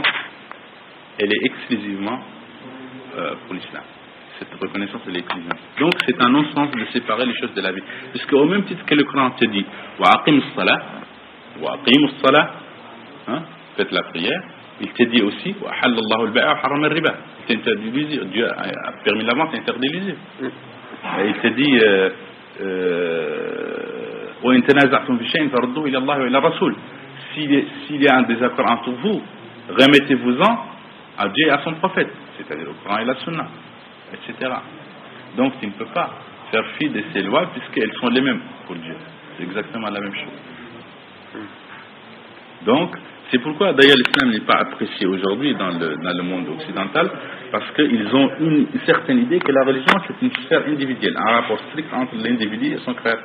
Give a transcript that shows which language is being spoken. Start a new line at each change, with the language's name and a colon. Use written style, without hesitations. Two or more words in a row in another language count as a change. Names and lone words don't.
French: Elle est exclusivement pour l'islam. Cette reconnaissance, elle est exclusive. Donc c'est un non-sens de séparer les choses de la vie. Puisque au même titre que le Coran te dit «
Arabic: وأقم الصلاة
French: » faites la prière, il te dit aussi «
Arabic: وأحل الله البيع وحرم الربا
French: » il t'interdit l'usure. Dieu a permis la vente, interdit l'usure. Il te dit «
Arabic: وإن تنازعتم في شيء فردوه إلى الله وإلى الرسول
French: » s'il y a un désaccord entre vous, remettez-vous-en à Dieu et à son prophète, c'est-à-dire au Coran et la Sunna, etc. Donc tu ne peux pas faire fi de ces lois puisqu'elles sont les mêmes pour Dieu. C'est exactement la même chose. Donc, c'est pourquoi d'ailleurs l'islam n'est pas apprécié aujourd'hui dans le monde occidental, parce qu'ils ont une certaine idée que la religion c'est une sphère individuelle, un rapport strict entre l'individu et son créateur.